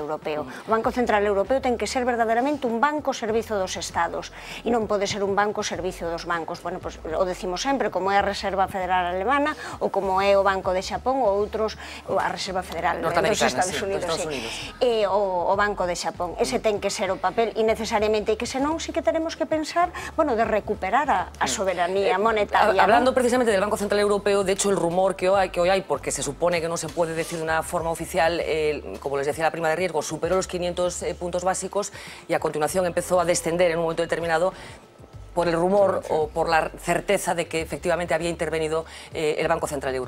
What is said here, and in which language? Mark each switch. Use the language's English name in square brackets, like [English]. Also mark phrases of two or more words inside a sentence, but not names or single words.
[Galician] O Banco Central Europeo ten que ser verdadeiramente un banco ao servizo dos estados, e non pode ser un banco ao servicio dos bancos. Bueno, pois o decimos sempre, como é a Reserva Federal Alemana, ou como é o Banco de Xapón, ou outros, a Reserva Federal dos Estados Unidos, e o Banco de Xapón. Ese ten que ser o papel, e necesariamente, que senón sí que [Spanish] tenemos que pensar, [Galician] bueno, de recuperar a soberanía monetaria. [Spanish] Hablando precisamente del Banco Central Europeo, de hecho el rumor que hoy hay, porque se supone que no se puede decir de una forma oficial, como les decía, la prima de riesgo superó los 500 puntos básicos y a continuación empezó a descender en un momento determinado por el rumor o por la certeza de que efectivamente había intervenido el Banco Central Europeo.